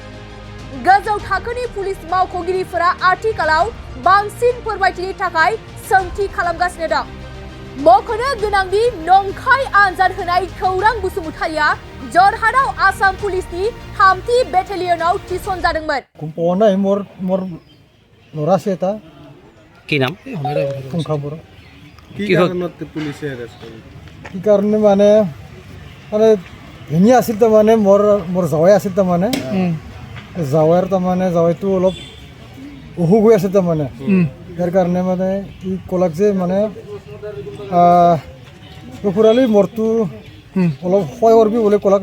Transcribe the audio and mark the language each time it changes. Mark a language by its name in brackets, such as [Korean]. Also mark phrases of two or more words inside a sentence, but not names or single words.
[Bodo] गोजौ थाखोनि पुलिस मावख'गिरिफोरा आथिखालाव बांसिन फोरमायथिनि थाखाय सोंथि खालामगासिनो दं। मख'नो गोनांदि नंखाय आनजाद होनाय खौरां बसुमतारीया जरहाटआव आसाम पुलिसनि 3थि बेटेलियनाव थिसनजादोंमोन। कुम्पनाय मोर लरासेता [Assamese] কি নাম? कुंखापुर কি কাৰণত পুলিচে এৰেষ্ট কৰিলে? কি কাৰণে মানে ভিনি আছিল তাৰমানে মোৰ জাৱাই আছিল তাৰমানে জাৱাইৰ তাৰমানে জাৱাইটো অলপ অসুখ হৈ আছে তাৰমানে ইয়াৰ কাৰণে মানে ই ক'লাক যে মানে খুৰালি মোৰটো অলপ সহায় কৰিবি বুলি ক'লাক।